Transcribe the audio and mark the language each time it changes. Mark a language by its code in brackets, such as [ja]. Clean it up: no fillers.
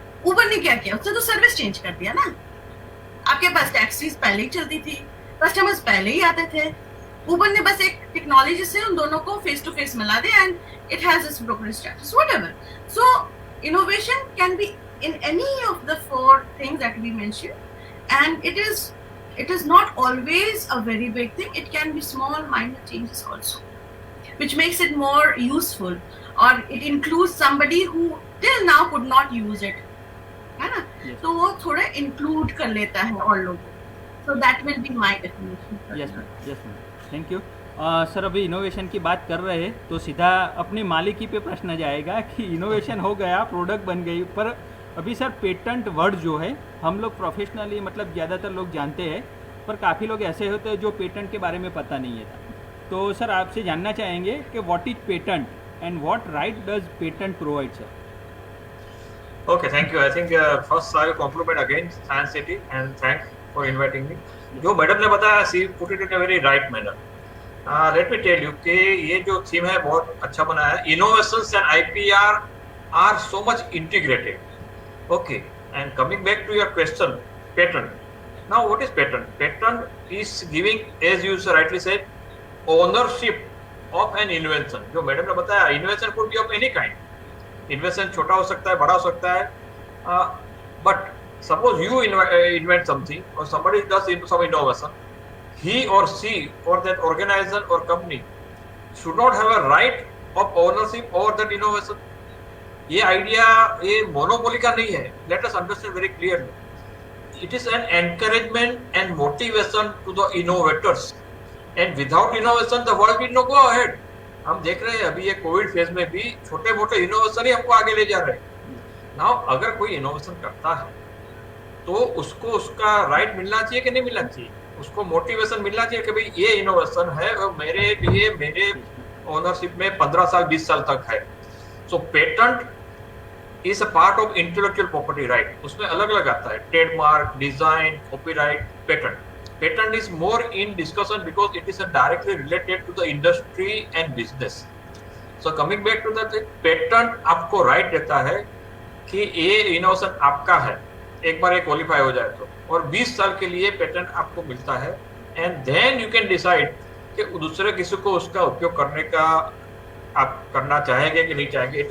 [hi] उबर ने क्या किया, उसने तो सर्विस चेंज कर दिया ना। आपके पास टैक्सीज पहले ही चलती थी, कस्टमर्स पहले ही आते थे, उबर ने बस एक टेक्नोलॉजी से उन दोनों को फेस टू फेस मिला दिया [en] And it has this brokerage status, whatever. So innovation can be in any of the four things that we mention and it is not always a very big thing. It can be small minor changes also, which makes it more useful, or it includes somebody who till now could not use it, है ना? Yes. [hi] तो वो थोड़ा include कर लेता है और लोगों को, [en] so that will be my definition. Yes ma'am, thank you. [hi] Sir अभी इनोवेशन की बात कर रहे हैं तो सीधा अपनी मालिकी पे प्रश्न जाएगा कि इनोवेशन हो गया, प्रोडक्ट बन गई, पर अभी सर पेटेंट वर्ड जो है हम लोग प्रोफेशनली मतलब ज़्यादातर लोग जानते हैं, पर काफ़ी लोग ऐसे होते हैं जो पेटेंट के बारे में पता नहीं है। तो सर आपसे जानना चाहेंगे कि [en] What is patent and what right does patent provide sir? Okay, thank you. I think first I will compliment again Science City and thank for inviting me. [hi] जो मैडम ने बताया, [en] she put it in a very right manner. Let me tell you [hi] कि ये जो theme है बहुत अच्छा बनाया है. [en] Innovations and IPR are so much integrated. Okay, and coming back to your question, patent. Now, what is patent? Patent is giving, as you rightly said, ownership of an invention. [hi] जो madam ने बताया, [en] invention could be of any kind. [hi] Invention छोटा हो सकता है, [en] बड़ा हो सकता है, but suppose you invent something और somebody does some innovation, he or she or that organization or company should not have a right of ownership over that innovation. [hi] ये आइडिया ये मोनोपोली का नहीं है. [en] Let us understand very clearly. It is an encouragement and motivation to the innovators, and without innovation the world will not go ahead. [hi] हम देख रहे हैं अभी ये कोविड फेज में भी छोटे मोटे इनोवेशन ही हमको आगे ले जा रहे हैं. नाउ अगर कोई इनोवेशन करता है तो उसको उसका राइट मिलना चाहिए कि नहीं मिलना चाहिए, उसको मोटिवेशन मिलना चाहिए कि भाई ये इनोवेशन है और मेरे लिए मेरे ओनरशिप में 15 साल 20 साल तक है. [en] So patent is a part of intellectual property right. [hi] उसमें अलग अलग आता है, trademark, design, copyright, patent. [en] Patent is more in discussion because it is directly related to the industry and business. So coming back to that, [hi] patent आपको right देता है कि ये innovation आपका है एक बार ये qualify हो जाए तो, और 20 साल के लिए patent आपको मिलता है, [en] and then you can decide [hi] कि दूसरे किसी को उसका उपयोग करने का आप करना चाहेंगे कि नहीं चाहेंगे.